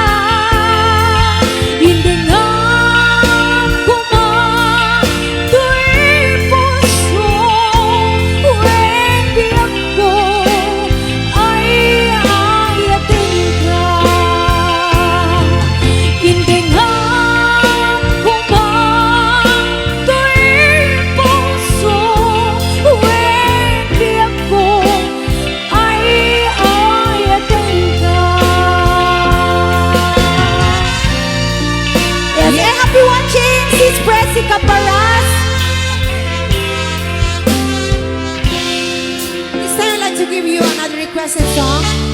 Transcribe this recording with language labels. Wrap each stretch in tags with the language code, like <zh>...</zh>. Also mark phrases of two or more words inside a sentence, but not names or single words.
<ilo>Hindi nga kumato'y puso, wen biyag ko ay ayatin ka. Hindi nga kumato'y puso, wen biyag ko ay ayatin ka.</ilo> <en>Yes, and happy watching Sis Pressy Caparas. This time I'd like to give you another requested song.</en>